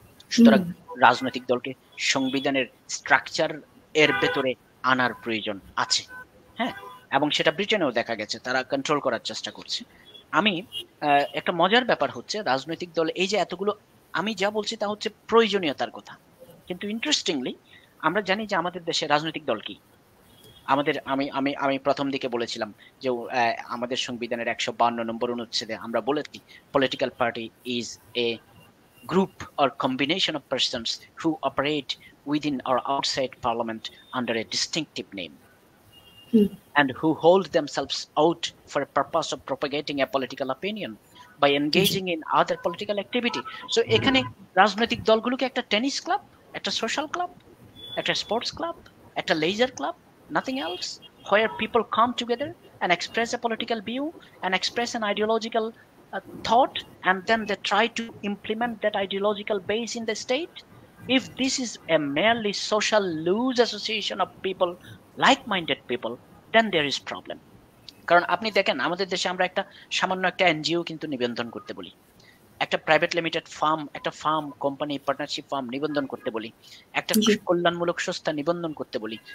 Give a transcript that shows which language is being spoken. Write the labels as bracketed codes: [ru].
[bn] সুতরাং রাজনৈতিক দলকে সংবিধানের স্ট্রাকচার এর ভেতরে আনার প্রয়োজন আছে, হ্যাঁ, এবং সেটা ব্রিটেনেও দেখা গেছে, তারা কন্ট্রোল করার চেষ্টা করছে। আমি একটা মজার ব্যাপার হচ্ছে রাজনৈতিক দল এই যে এতগুলো, আমি যা বলছি তা হচ্ছে প্রয়োজনীয়তার কথা, কিন্তু ইন্টারেস্টিংলি আমরা জানি যে আমাদের দেশে রাজনৈতিক দল কি। আমাদের আমি প্রথম দিকে বলেছিলাম যে আমাদের সংবিধানের 152 নম্বর অনুচ্ছেদে আমরা বলেছি [en] Political party is a group or combination of persons who operate within or outside parliament under a distinctive name and who hold themselves out for a purpose of propagating a political opinion by engaging in other political activity. So [bn] এখানে রাজনৈতিক দলগুলোকে একটা tennis club, একটা social club, একটা sports club, একটা laser club, [en] nothing else, where people come together and express a political view and express an ideological thought, and then they try to implement that ideological base in the state. If this is a merely social loose association of people, like-minded people, then there is problem. [bn] কারণ আপনি দেখেন আমাদের দেশে আমরা একটা সামান্য একটা NGO কিন্তু নিবন্ধন করতে বলি, একটা প্রাইভেট লিমিটেড ফার্ম, একটা ফার্ম কোম্পানি, পার্টনারশিপ ফার্ম নিবন্ধন করতে বলি, একটা কল্যাণমূলক সংস্থা নিবন্ধন করতে বলি।